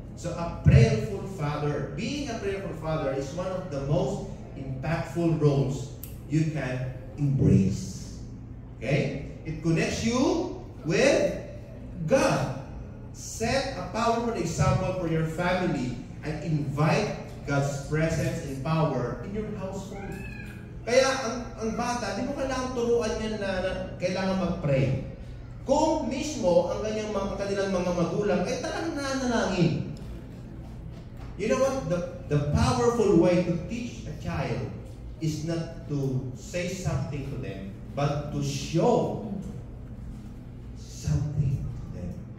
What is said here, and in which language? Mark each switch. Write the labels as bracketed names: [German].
[English] So a prayerful father, being a prayerful father is one of the most impactful roles you can embrace. Okay? It connects you with God. Set a powerful example for your family and invite God's presence and power in your household. [Filipino] Kaya ang bata, di mo kailangan turuan yan na kailangan mag-pray. Kung mismo ang kanilang mga magulang ay talagang nananalangin. [English] You know what? The powerful way to teach a child is not to say something to them, but to show something to them.